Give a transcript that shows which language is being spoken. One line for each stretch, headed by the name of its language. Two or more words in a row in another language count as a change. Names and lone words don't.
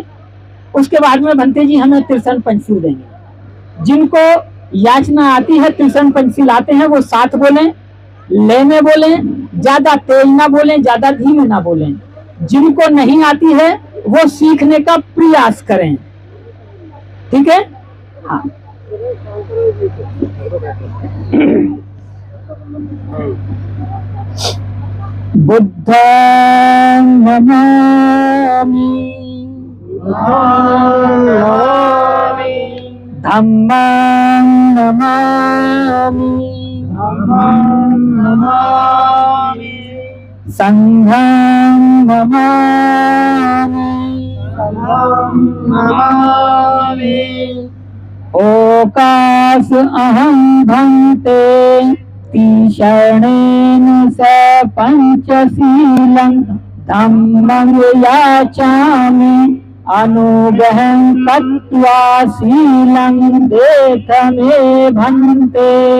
Hindi: उसके बाद में बनते जी हमें त्रिशरण पंचशील देंगे। जिनको याचना आती है, त्रिशरण पंचशील आते हैं, वो साथ बोलें, ले में बोलें, ज्यादा तेज ना बोलें, ज्यादा धीमे ना बोलें। जिनको नहीं आती है वो सीखने का प्रयास करें, ठीक है?
Pali: हाँ। बुद्धं नमामि, धम्मं नमामि, संघं नमामि, ओकास अहं भन्ते तीशरणेन स पंचशीलं धम्मं याचामि अनुग्रहं कृत्वा शीलं देथमे भन्ते।